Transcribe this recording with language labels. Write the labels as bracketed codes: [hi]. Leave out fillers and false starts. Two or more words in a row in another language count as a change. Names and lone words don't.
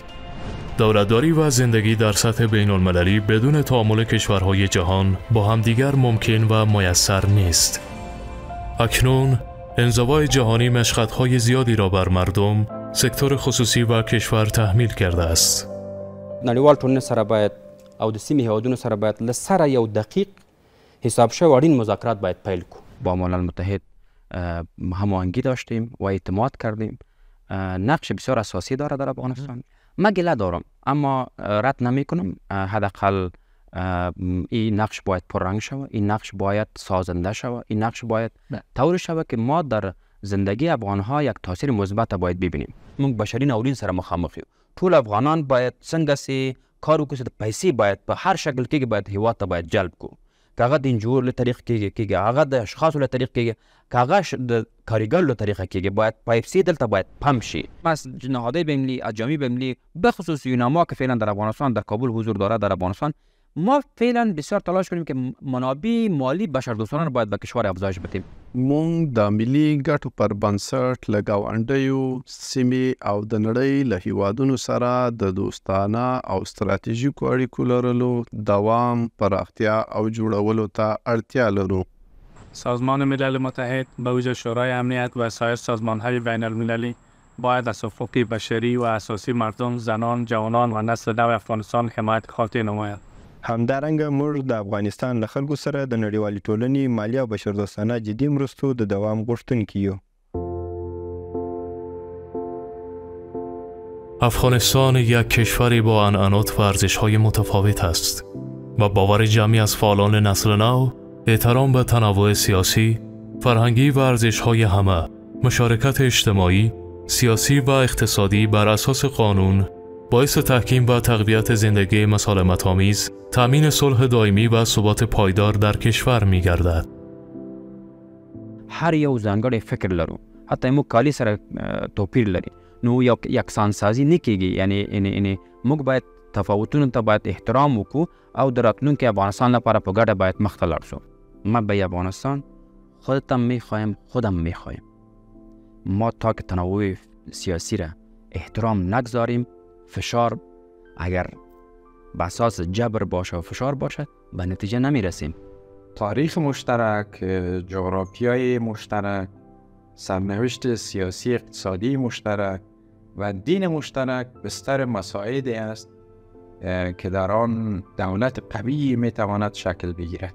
[fa] دولتداری و زندگی در سطح بین‌المللی بدون تعامل کشورهای جهان با همدیگر ممکن و میسر نیست. اکنون انزوای جهانی مشقت‌های زیادی را بر مردم، سکتور خصوصی و کشور تحمیل کرده است. [ps] نړیوال ټولنې سره باید او د سیمې هیوادونو سره باید له سره یو دقیق حساب شوی اړین مذاکرات باید پیل کو. [fa] با ملل متحد هماهنگی داشتیم و اعتماد کردیم. نقش بسیار اساسی داره در افغانستان. من گله دارم اما رد نمی کنم. حداقل این نقش باید پررنگ شود، این نقش باید سازنده شود، این نقش باید طوری شود که ما در زندگی افغانها یک تاثیر مثبت باید ببینیم. [ps] موږ بشري ناورین سره مخامخ یو. ټول افغانان باید څنګه سي کار وکړو چې پیسې باید په هر شکل کې باید هیواد ته باید جلب کو، که هغه د انجور له طریق کېږي، هغه د اشخاصو له طریق کېږي، که هغه د کاریګر له طریقه کېږي، باید پیسې دلته باید پمپ شي. [fa] پس نهادهای بین اجامی بین بخصوص یوناما که فعلا در افغانستان در کابل حضور داره در افغانستان، ما فعلا بسیار تلاش کنیم که منابع مالی بشردوستانه باید به کشور افزایش بدیم. [ps] مونږ د ملي ګټو پر بنسټ له ګاونډیو سیمې او د نړۍ له هیوادونو سره د دوستانه او ستراتیژیکو اړیکو لرلو دوام، پراختیا او جوړولو ته اړتیا لرو. [fa] سازمان ملل متحد به ویژه شورای امنیت و سایر سازمان‌های بین المللی باید از حقوق بشری و اساسی مردم، زنان، جوانان و نسل نو افغانستان حمایت خاطر نماید. [ps] همدارنګه موږ د افغانستان له خلکو سره د نړیوالې ټولنې مالی او بشردوستانه جدي مرستو د دوام غوښتونکي یو. [fa] افغانستان یک کشوری با عنعنات و ارزش‌های متفاوت است و باور جمعی از فعالان نسل نو احترام به تنوع سیاسی، فرهنگی و ارزش‌های همه، مشارکت اجتماعی، سیاسی و اقتصادی بر اساس قانون باعث تحکیم و تقویت زندگی مسالمت‌آمیز، تأمین صلح دائمی و ثبات پایدار در کشور می‌گردد. [ps] هر یو ځانګړی فکر لرو، حتی موږ کالی سره توپیر لري، نو یکسان سازی نه کېږي. یعنی موږ باید تفاوتونو ته باید احترام وکړو او د راتلونکي افغانستان لپاره په ګډه باید مخ ته لاړ شو. [fa] ما به افغانستان خودتم می‌خوایم، خودم می‌خوایم. ما تا که تنوع سیاسی را احترام نگذاریم، فشار اگر به اساس جبر باشه و فشار باشه به نتیجه نمی رسیم. تاریخ مشترک، جغرافیای مشترک، سرنوشت سیاسی اقتصادی مشترک و دین مشترک بستر مساعدی است که در آن دولت قوی می تواند شکل بگیرد.